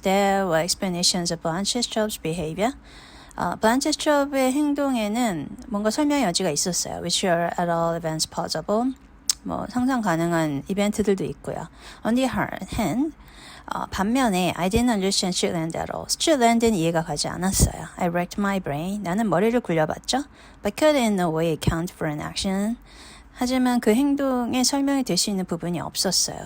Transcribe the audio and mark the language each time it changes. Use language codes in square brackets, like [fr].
[en] There were explanations of Blanche Straub's behavior. [ko] Blanche Straub의 행동에는 뭔가 설명의 여지가 있었어요. [en] which are at all events possible. [ko] 상상 가능한 이벤트들도 있고요. [en] On the other hand, [ko] 반면에 [en] I didn't understand Strickland at all. [ko] Strickland은 이해가 가지 않았어요. [en] I racked my brain. [ko] 나는 머리를 굴려봤죠. [en] But could in no way account for an action. [ko] 하지만 그 행동에 설명이 될 수 있는 부분이 없었어요.